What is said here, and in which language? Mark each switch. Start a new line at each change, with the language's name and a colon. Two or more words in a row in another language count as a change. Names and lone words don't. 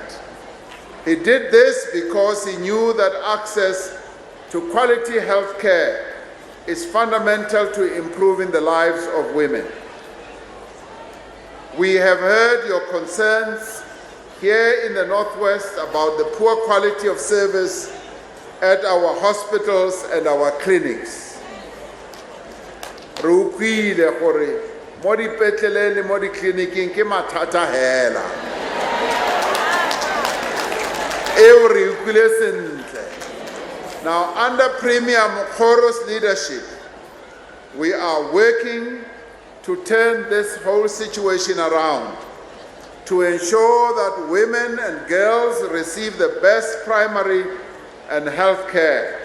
English: He did this because he knew that access to quality health care is fundamental to improving the lives of women. We have heard your concerns here in the Northwest about the poor quality of service at our hospitals and our clinics.
Tswana: Re utlwile gore mo dipetleleng le mo ditleliniking ke mathata hela. Eo re utlwile sentle.
English: Now, under Premier Mokgoro's leadership, we are working to turn this whole situation around, to ensure that women and girls receive the best primary and health care.